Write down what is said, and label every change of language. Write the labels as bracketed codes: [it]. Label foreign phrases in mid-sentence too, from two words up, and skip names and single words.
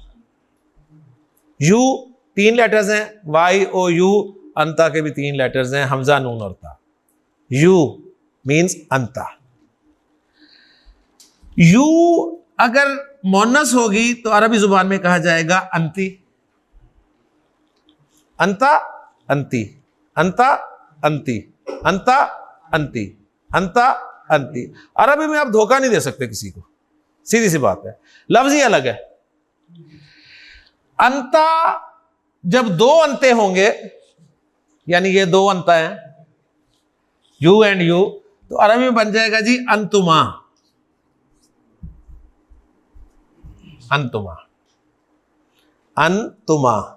[en] you 3 letters [ur] ہیں، [en] Y O U, [ur] انتا کے بھی 3 لیٹرز ہیں، حمزہ نون اور تا۔ [en] you means [ur] انتا۔ یو اگر مؤنث ہوگی تو عربی زبان میں کہا جائے گا [ar] انتی، انتا انتی، انتا انتی، انتا انتی، انتا انتی۔ [ur] عربی میں آپ دھوکہ نہیں دے سکتے کسی کو، سیدھی سی بات ہے، لفظ ہی الگ ہے۔ انتا جب 2 انتے ہوں گے، یعنی یہ 2 انتا ہیں، [en] you and you, [ur] تو عربی میں بن جائے گا جی [ar] انتما، انتما، انتما۔